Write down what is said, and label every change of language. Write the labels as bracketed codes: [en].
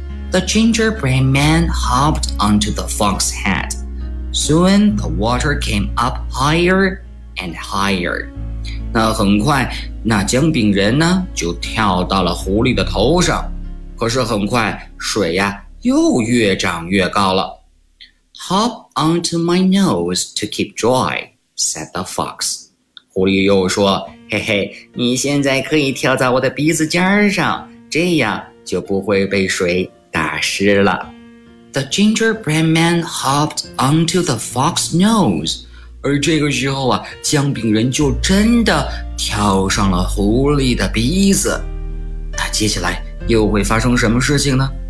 [en] The gingerbread man hopped onto the fox's head. Soon the water came up higher and higher. [zh] 那很快，那姜饼人呢，就跳到了狐狸的头上。可是很快，水呀，又越涨越高了。 [en] Hop onto my nose to keep dry, said the fox. [zh] 狐狸又说，嘿嘿，你现在可以跳在我的鼻子尖上，这样就不会被水打湿了。 [en] The gingerbread man hopped onto the fox's nose. [zh] 而这个时候啊，姜饼人就真的跳上了狐狸的鼻子。那接下来又会发生什么事情呢？